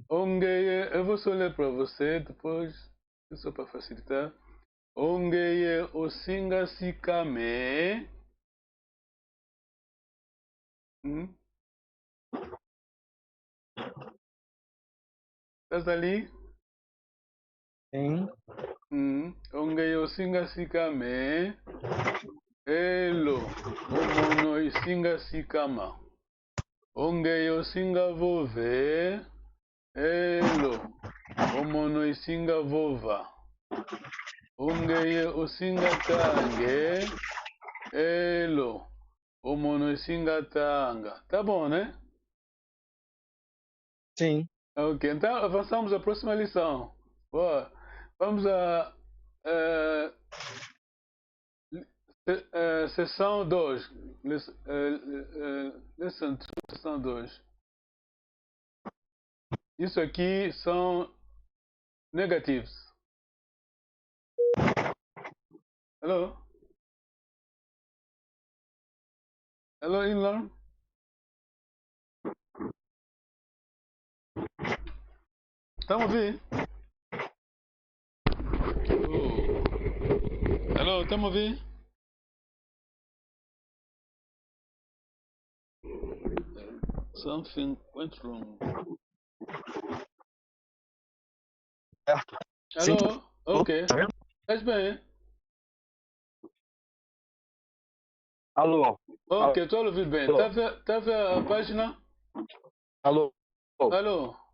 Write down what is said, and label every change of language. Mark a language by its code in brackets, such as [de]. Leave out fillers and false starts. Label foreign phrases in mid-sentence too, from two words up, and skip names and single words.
[pt] Ongeye, eu vou só ler para você depois, só para facilitar. [umb] Ongeye Osinga Sikame. [pt] Hum? Estás ali? Sim. [umb] Ongeye Osinga Sikame. Elo. Omono Isinga Sikama. Ongeye Osinga Vove. Elo. Omono Isinga Vova. Ongeye Osinga Tange. Elo. Omono Isinga Tanga. [pt] Tá bom, né? Sim. Ok, então avançamos à próxima lição. Boa. Vamos à sessão 2. Lesson 2, sessão 2. Isso aqui são negativos. [en] Hello? Hello, Inlan? [pt] Estão a ouvir? Oh. Hello, estão a ouvir? [en] Something went wrong. [pt] Certo. Sim. [en] Hello? Ok. [pt] Tá vendo? Estás bem? Alô? Ok, estou a ouvir bem. Alô? Tá a ver a página? Alô? Alô?